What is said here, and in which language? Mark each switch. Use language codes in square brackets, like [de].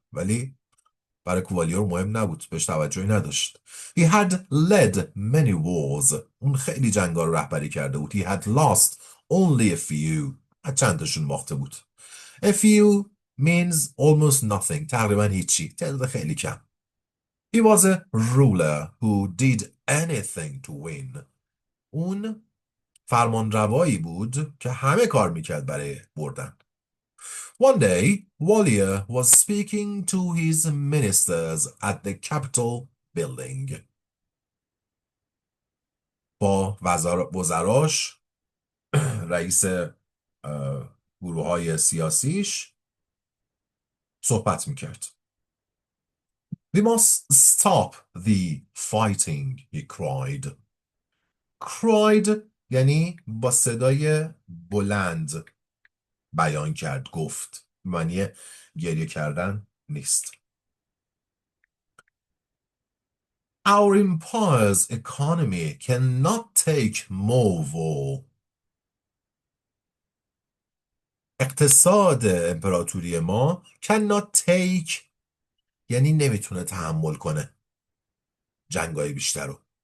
[fa] ولی برای کوالیر مهم نبود، بهش توجهی نداشت. [en] He had led many wars. [fa] اون خیلی جنگا رو رهبری کرده بود. [en] He had lost only a few. [fa] چند تاشون باخته بود. [en] A few means almost nothing. [fa] تقریبا هیچی. تعداد خیلی کم. [en] He was a ruler who did anything to win. [fa] اون فرمانروایی بود که همه کار میکرد برای بردن. [en] One day, Valier was speaking to his ministers at the Capitol building. [fa] با وزراش، رئیس گروه های سیاسیش صحبت میکرد. [en] We must stop the fighting, he cried. [fa] Cried یعنی با صدای بلند بیان کرد، گفت. معنی گریه کردن نیست. [en] Our empire's economy cannot take more war. [fa] اقتصاد امپراتوری ما [en] cannot take [fa] یعنی نمیتونه تحمل کنه جنگای بیشتر رو.